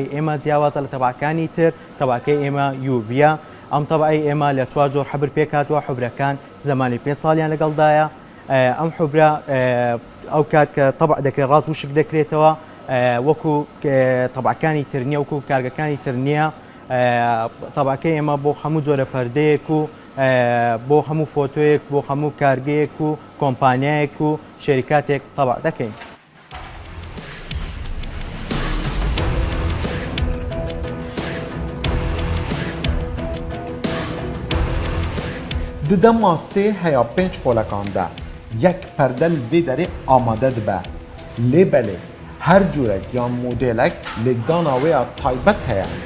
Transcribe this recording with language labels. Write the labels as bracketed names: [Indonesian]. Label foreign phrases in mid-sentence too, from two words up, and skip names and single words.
[Central Kurdish] ئێمە جیاوازە لە تەباکانی تر تەباکەی ئێمە یوڤە ئەم تەبعی ئێمە لە 4 جۆر حبر پێکاتوە حوبرەکان زەمانی 5 ساڵیان لەگەڵدایە ئەم حوبرە ئەو کات کە تەبع دەکرێت ڕاست وشک دەکرێتەوە وەکو تەبعەکانی تر نییە وەکو کارگەکانی تر نییە تەباکەی ئێمە بۆ هەموو جۆرە پەردەیەک و بۆ هەموو فۆتۆیەک بۆ هەموو کارگەیەک و کۆمپانیایەک و شەریکاتێک تەبع دەکەین. [Kurdish] Di dema sê heya 5 xolekan de yek perde li vê derê amade dibe. Lêbelê her cûrek yan modêlek lêkdana wê ya taybet heye.